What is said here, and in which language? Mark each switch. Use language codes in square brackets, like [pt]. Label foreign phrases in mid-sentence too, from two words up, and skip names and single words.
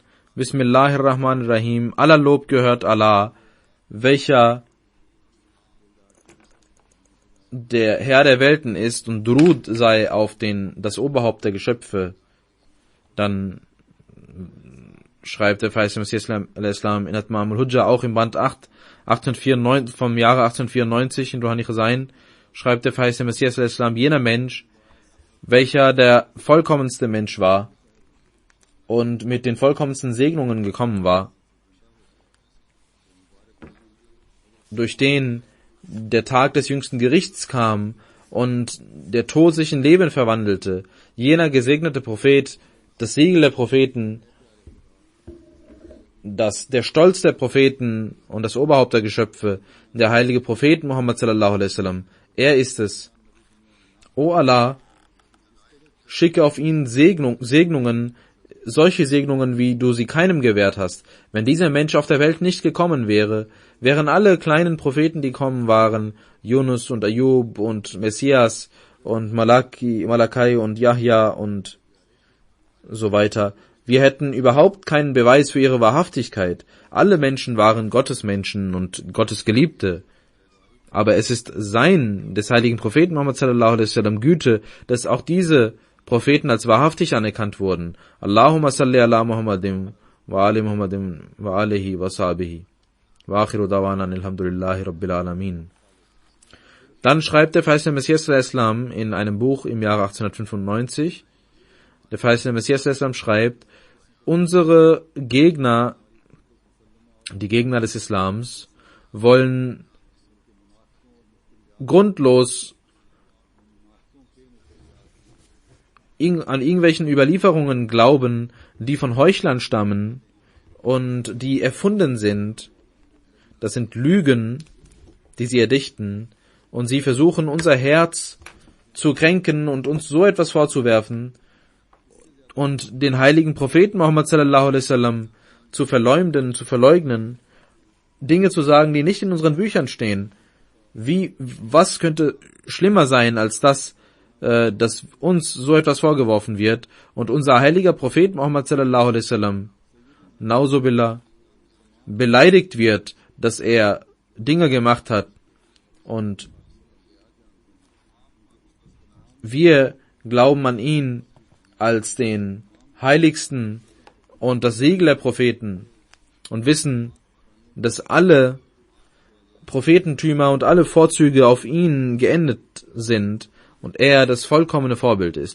[ar] بسم الله الرحمن الرحيم. [de] Aller Lob gehört Allah, welcher der Herr der Welten ist, und Durud sei auf das Oberhaupt der Geschöpfe. Dann schreibt der verheißene Messias al-Islam in Atmam al-Hujja, auch im Band 8, 1894, vom Jahre 1894 in Ruhani Khazain, schreibt der verheißene Messias al-Islam, jener Mensch, welcher der vollkommenste Mensch war und mit den vollkommensten Segnungen gekommen war, durch den der Tag des jüngsten Gerichts kam und der Tod sich in Leben verwandelte, jener gesegnete Prophet, das Siegel der Propheten, der Stolz der Propheten und das Oberhaupt der Geschöpfe, der heilige Prophet Muhammad [ar] صلى الله عليه وسلم, [de] er ist es. O Allah, schicke auf ihn Segnungen, solche Segnungen, wie du sie keinem gewährt hast. Wenn dieser Mensch auf der Welt nicht gekommen wäre, wären alle kleinen Propheten, die kommen waren, Yunus und Ayub und Messias und Malakai und Yahya und so weiter, wir hätten überhaupt keinen Beweis für ihre Wahrhaftigkeit. Alle Menschen waren Gottes Menschen und Gottes Geliebte. Aber es ist des heiligen Propheten Muhammad [ar] صلى الله عليه وسلم [de] Güte, dass auch diese Propheten als wahrhaftig anerkannt wurden. [ar] اللهم صل على محمد وآل محمد وآله وصحبه. وآخر دعوانا الحمد لله رب العالمين. [de] Dann schreibt der verheißene Messias al-Islam in einem Buch im Jahre 1895, der verheißene Messias al-Islam schreibt, unsere Gegner, die Gegner des Islams, wollen grundlos an irgendwelchen Überlieferungen glauben, die von Heuchlern stammen und die erfunden sind. Das sind Lügen, die sie erdichten, und sie versuchen, unser Herz zu kränken und uns so etwas vorzuwerfen und den heiligen Propheten Muhammad [ar] صلى الله عليه وسلم [de] zu verleumden, zu verleugnen, Dinge zu sagen, die nicht in unseren Büchern stehen. Was könnte schlimmer sein als das, dass uns so etwas vorgeworfen wird und unser heiliger Prophet Muhammad [ar] صلى الله عليه وسلم, [de] nauzubillah, beleidigt wird, dass er Dinge gemacht hat, und wir glauben an ihn als den heiligsten und das Siegel der Propheten und wissen, dass alle Prophetentümer und alle Vorzüge auf ihn geendet sind und er das vollkommene Vorbild ist.